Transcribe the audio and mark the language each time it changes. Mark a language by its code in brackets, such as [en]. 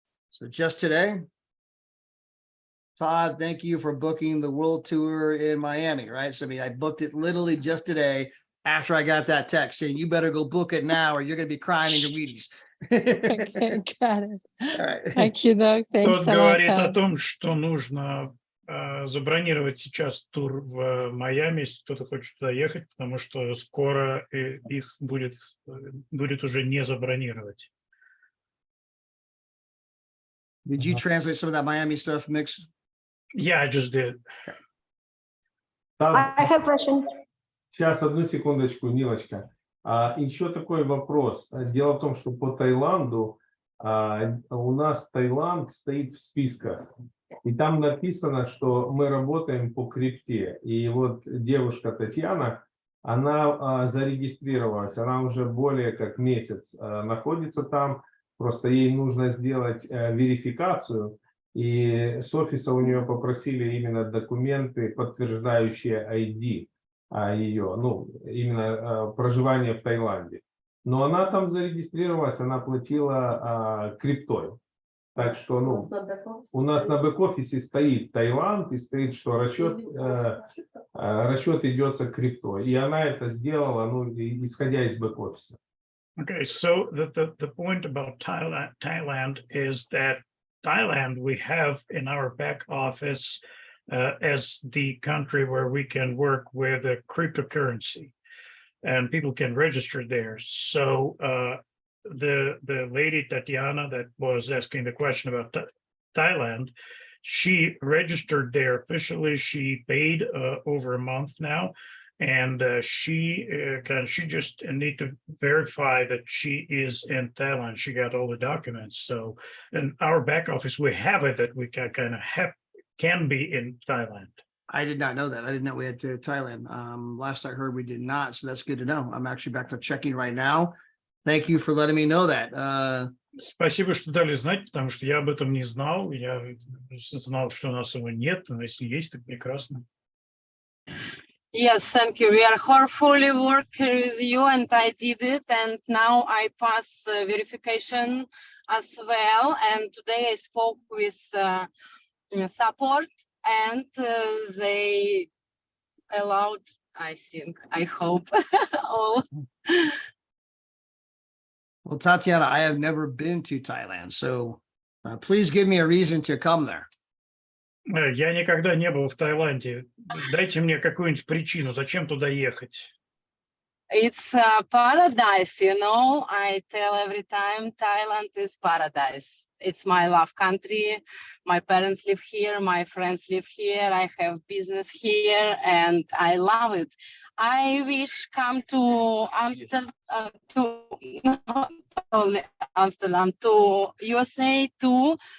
[en] So just today, Todd, thank you for booking the World Tour in Miami. Right. So I booked it literally just today after I got that text saying you better go book it now or you're going to be crying in your Wheaties. Okay, got it. All right. Thank you, Doug. Thanks [ru] Тот [en] a lot. [ru] говорит о том, что нужно забронировать сейчас тур в Майами, если кто-то хочет туда ехать, потому что скоро их будет уже не забронировать. [en] Did you translate some of that Miami stuff, Mix? Yeah, I just did. I have a question. [ru] Сейчас, одну секундочку, Нилочка. Еще такой вопрос. Дело в том, что по Таиланду у нас Таиланд стоит в списках. И там написано, что мы работаем по крипте. И вот девушка Татьяна, она зарегистрировалась. Она уже более как месяц находится там. Просто ей нужно сделать верификацию. И с офиса у нее попросили именно документы, подтверждающие ID. Ее, ну, именно проживание в Таиланде. Но она там зарегистрировалась, она платила криптой. Так что, ну, у нас на бэк-офисе стоит Таиланд и стоит, что расчет идется криптой. И она это сделала, ну, исходя из бэк-офиса. [en] Okay, so the point about Thailand is that Thailand we have in our back office as the country where we can work with a cryptocurrency and people can register there. So the lady Tatiana that was asking the question about Thailand, she registered there officially. She paid over a month now, and she just need to verify that she is in Thailand. She got all the documents. So in our back office, we have it that we can be in Thailand. I did not know that. I didn't know we had to Thailand. Last I heard, we did not. So that's good to know. I'm actually back to checking right now. Thank you for letting me know that. [ru] Спасибо, что дали знать, потому что я об этом не знал. Я знал, что у нас его нет, но если есть, так прекрасно. [en] Yes, thank you. We are hopefully working with you, and I did it, and now I pass verification as well. And today I spoke with support, and they allowed, I think, I hope, all. Well, Tatiana, I have never been to Thailand, so please give me a reason to come there. [ru] Я никогда не был в Таиланде. Дайте мне какую-нибудь причину, зачем туда ехать. [en] It's paradise, you know. I tell every time Thailand is paradise. It's my love country. My parents live here. My friends live here. I have business here, and I love it. I wish come to Amsterdam, not only Amsterdam, to USA too.